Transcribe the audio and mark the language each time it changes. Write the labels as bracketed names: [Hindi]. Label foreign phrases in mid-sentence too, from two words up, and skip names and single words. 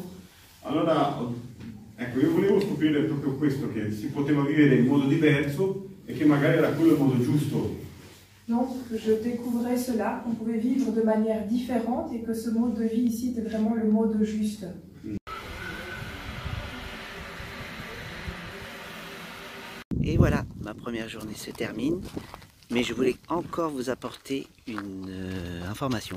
[Italian] Allora, ecco, io volevo scoprire proprio questo, che si poteva vivere in modo diverso e che magari era quello il modo giusto. [French] Donc, je découvrais cela, qu'on pouvait vivre de manière différente et que ce mode de vie ici était vraiment le mode juste. Et voilà, ma première journée se termine, mais je voulais encore vous apporter une information.